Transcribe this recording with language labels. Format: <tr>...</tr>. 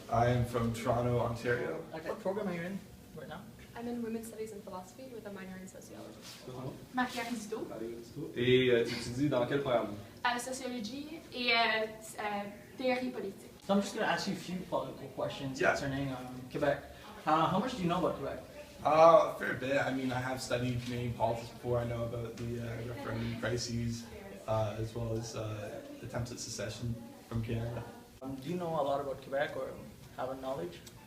<en>I am from Toronto, Ontario. Okay. What program are you in right now? I'm in Women's Studies and Philosophy with a minor in Sociology. Marie-Aristide.</en> <fr>Et tu étudies dans quel programme? Sociologie et théorie politique.</fr> <en>So I'm just going to ask you a few political questions concerning Quebec. How much do you know about Quebec? A fair bit. I mean, I have studied Canadian politics before. I know about the referendum crises, as well as attempts at secession from Canada. Do you know a lot about Quebec or have a knowledge?</en>